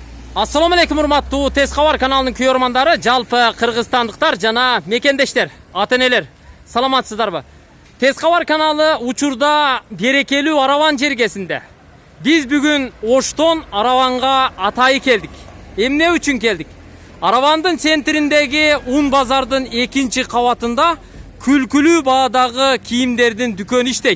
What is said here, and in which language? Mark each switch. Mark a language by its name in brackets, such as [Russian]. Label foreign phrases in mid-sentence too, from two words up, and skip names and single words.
[Arabic] السلام عليكم [Kyrgyz] урматтуу Tez Xabar kanalının көрермандары, жалпы кыргызстандыктар жана мекендештер, ата-энелер, саламатсыздарбы? Tez Xabar kanalı учурда берекелүү Араван жергесинде. Биз бүгүн Оштон Араванга атайы келдик. Эмне үчүн келдик? Аравандын центриндеги Un базардын 2-чи кабатында күлкүлүү баадагы кийимдердин дүкөнү иштейт.